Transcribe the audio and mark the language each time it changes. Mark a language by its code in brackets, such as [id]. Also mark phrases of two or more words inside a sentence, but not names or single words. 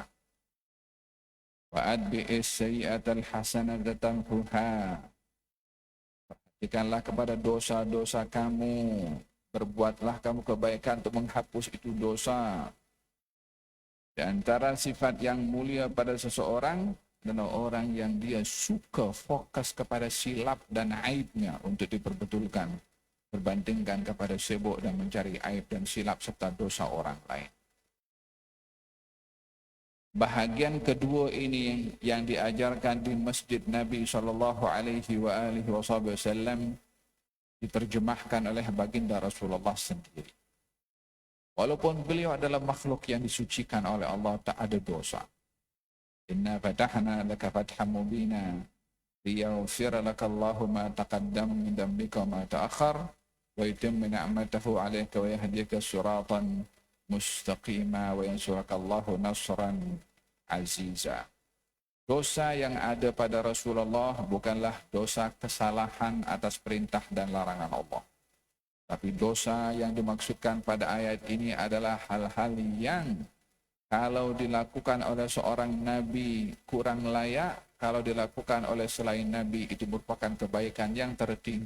[ar] وأتبع السيئة الحسنة تمحها. [ms] Perhatikanlah kepada dosa-dosa kamu, berbuatlah kamu kebaikan untuk menghapus itu dosa. Di antara sifat yang mulia pada seseorang adalah orang yang dia suka fokus kepada silap dan aibnya untuk diperbetulkan, berbandingkan kepada sibuk dan mencari aib dan silap serta dosa orang lain. Bahagian kedua ini yang diajarkan di Masjid Nabi SAW diterjemahkan oleh baginda Rasulullah sendiri. Walaupun beliau adalah makhluk yang disucikan oleh Allah, tak ada dosa. [ar] إنا فتحنا لك فتحا مبينا ليغفر لك الله ما تقدم من ذنبك وما تأخر ويتم نعمته عليك ويهديك صراطا مستقيما وينصرك الله نصرا عزيزا. [ms] Dosa yang ada pada Rasulullah bukanlah dosa kesalahan atas perintah dan larangan Allah. Tapi dosa yang dimaksudkan pada ayat ini adalah hal-hal yang kalau dilakukan oleh seorang Nabi kurang layak, kalau dilakukan oleh selain Nabi itu merupakan kebaikan yang tertinggi.